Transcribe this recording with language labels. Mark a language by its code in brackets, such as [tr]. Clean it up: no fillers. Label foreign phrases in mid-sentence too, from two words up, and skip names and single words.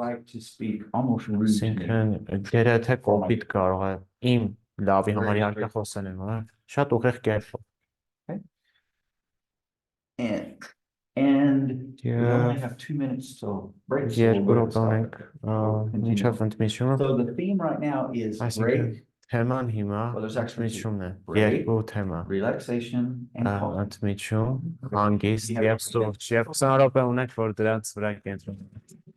[en] like to speak almost rude to me. [hy] Այսինքն երեթե կոպիտ կարող է իմ լավի համար իհարկե խոսել եմ, հա։ Շատ ուղիղ կերպով։ [en] And we Yeah. only have 2 minutes till break. So [hy] Երկու [en] we'll go [hy] րոպե ունենք, [en] Continue. [hy] ինչով ընդմիջումը։ [en] So the theme right now is [hy] Այսինքն [en] break, [hy] թեման հիմա [en] Well, there's actually [hy] ընդմիջումն է։ [en] break, [hy] Երկու թեմա։ [en] relaxation, and calm. [hy] Ընդմիջում, հանգիստ [en] You have- [hy] եւ սուրճ։ Եվ 20 րոպե ունենք, որ դրանց վրա կենտրոնանանք։